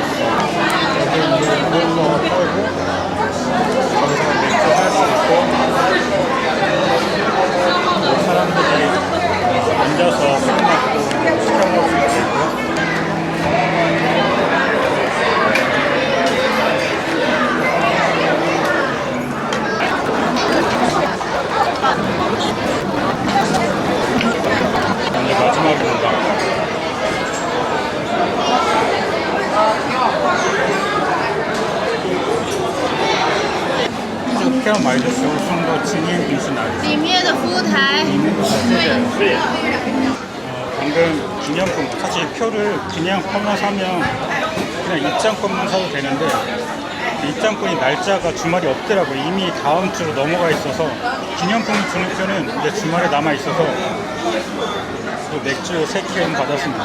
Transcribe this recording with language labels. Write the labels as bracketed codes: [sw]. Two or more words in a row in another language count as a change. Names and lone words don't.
[ko] 여기 이제 그런 거 팔고 거기서 맥주 살 수 있고 사람들이 앉아서 술 먹고 시켜 먹을 수 있고요. 이제 마지막입니다. [zh] 这票买的时候送到纪念品是哪里？里面的服务台。 [ko] 방금 기념품, 사실 표를 그냥 표만 사면 그냥 입장권만 사도 되는데 입장권이 날짜가 주말이 없더라고요. 이미 다음 주로 넘어가 있어서 기념품 주는 표는 이제 주말에 남아 있어서 또 맥주 3캔 받았습니다.